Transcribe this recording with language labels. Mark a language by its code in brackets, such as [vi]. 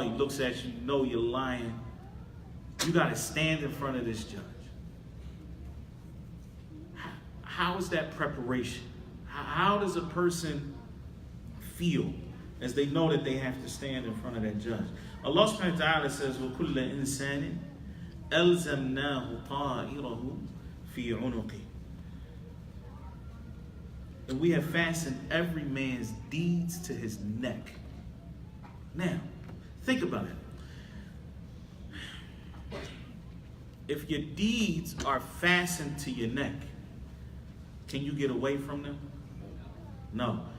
[en] He looks at you, you know you're lying. You got to stand in front of this judge. How is that preparation? How does a person feel as they know that they have to stand in front of that judge? Allah subhanahu wa ta'ala says, [ar] وَكُلَّ إِنسَانٍ أَلْزَمْنَاهُ طَائِرَهُ فِي عُنُقِهِ. [en] And we have fastened every man's deeds to his neck. Now, think about it. If your deeds are fastened to your neck, can you get away from them? No.